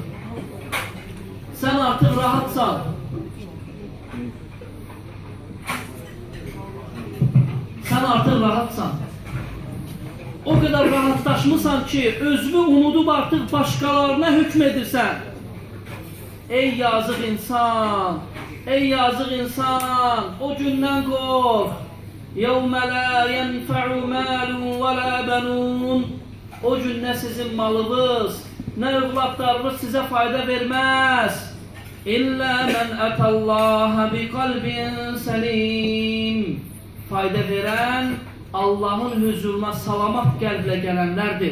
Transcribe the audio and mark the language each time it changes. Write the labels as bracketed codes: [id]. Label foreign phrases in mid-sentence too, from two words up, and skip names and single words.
[az] Sən artıq rahatsan. Sən artıq rahatsan. O qədər rahatlaşmısan ki, özünü unudub artıq başqalarına hükm edirsən. Ey yazıq insan, ey yazıq insan, o gündən qorx. [ar] يَوْمَ لَا يَنْفَعُ مَالٌ وَلَا بَنُونَ. [az] O gün nə sizin malınız, nə övladlarınız sizə fayda verməz. [ar] إلا من أتى الله بقلب سليم. [az] Fayda verən Allahın huzuruna salamat qəlblə gələnlərdir.